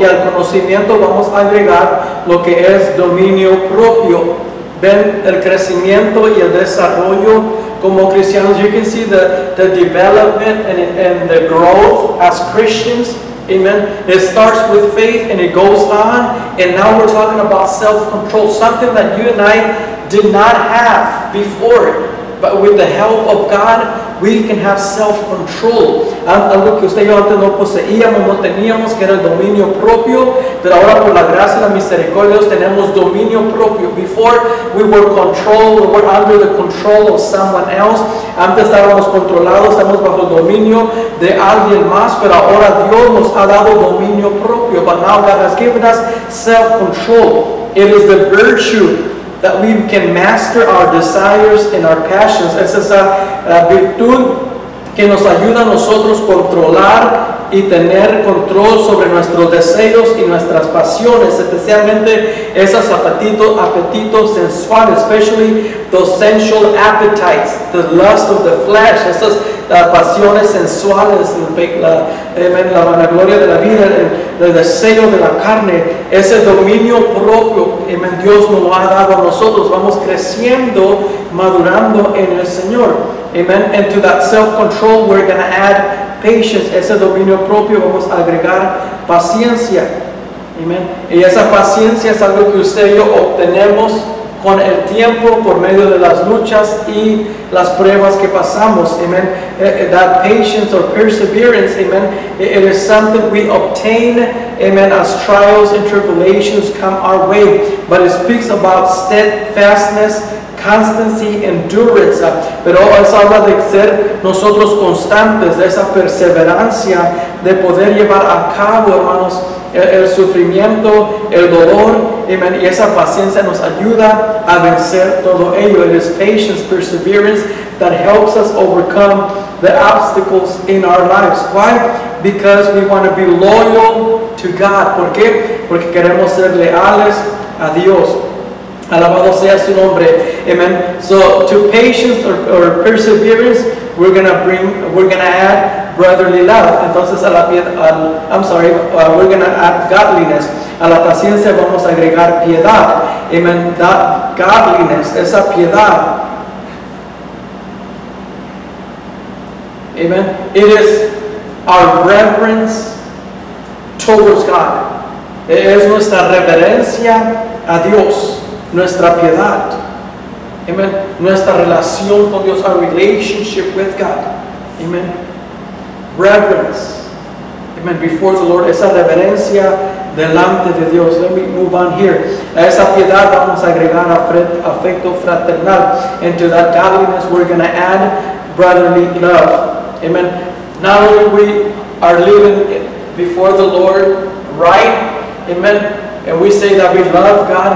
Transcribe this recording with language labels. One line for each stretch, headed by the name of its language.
Spanish: Y al conocimiento vamos a agregar lo que es dominio propio. Ven el crecimiento y el desarrollo como cristianos.
English: You can see the development and the growth as Christians. Amen. It starts with faith and it goes on. And now we're talking about self-control. Something that you and I did not have before. But with the help of God, we can have self-control.
Spanish: Algo que usted y yo antes no poseíamos, no teníamos, que era el dominio propio. Pero ahora por la gracia y la misericordia de Dios tenemos dominio propio.
English: Before we were controlled, we were under the control of someone else.
Spanish: Antes estábamos controlados, estamos bajo el dominio de alguien más. Pero ahora Dios nos ha dado dominio propio.
English: But now God has given us self-control. It is the virtue that we can master our desires and our passions.
Spanish: Es esa virtud que nos ayuda a nosotros controlar y tener control sobre nuestros deseos y nuestras pasiones, especialmente esos apetitos sensuales,
English: especially those sensual appetites, the lust of the flesh,
Spanish: esas pasiones sensuales, la vanagloria de la vida, el deseo de la carne, ese dominio propio, Dios nos lo ha dado a nosotros. Vamos creciendo, madurando en el Señor. Amen.
English: And to that self-control we're going to add patience.
Spanish: Ese dominio propio vamos a agregar paciencia. Amen. Y esa paciencia es algo que usted y yo obtenemos con el tiempo por medio de las luchas y las pruebas que pasamos. Amen.
English: That patience or perseverance, amen, it is something we obtain, amen, as trials and tribulations come our way. But it speaks about steadfastness, constancy, endurance.
Spanish: Pero eso habla de ser nosotros constantes, de esa perseverancia, de poder llevar a cabo, hermanos, el sufrimiento, el dolor, amen, y esa paciencia nos ayuda a vencer todo ello.
English: It is patience, perseverance that helps us overcome the obstacles in our lives. Why? Because we want to be loyal to God.
Spanish: ¿Por qué? Porque queremos ser leales a Dios. Alabado sea su nombre.
English: Amen. So to patience or perseverance, we're gonna add brotherly love. Entonces we're gonna add godliness.
Spanish: A la paciencia vamos a agregar piedad. Amen.
English: That godliness,
Spanish: esa piedad. Amen.
English: It is our reverence towards God.
Spanish: Es nuestra reverencia a Dios. Nuestra piedad, amen, nuestra relación con Dios,
English: our relationship with God,
Spanish: Amen. Reverence. Amen. Before the Lord. Esa reverencia delante de Dios.
English: Let me move on here.
Spanish: A esa piedad vamos a agregar afecto fraternal.
English: And to that godliness we're going to add brotherly love. Amen. Not only we are living before the Lord right. Amen. And we say that we love God.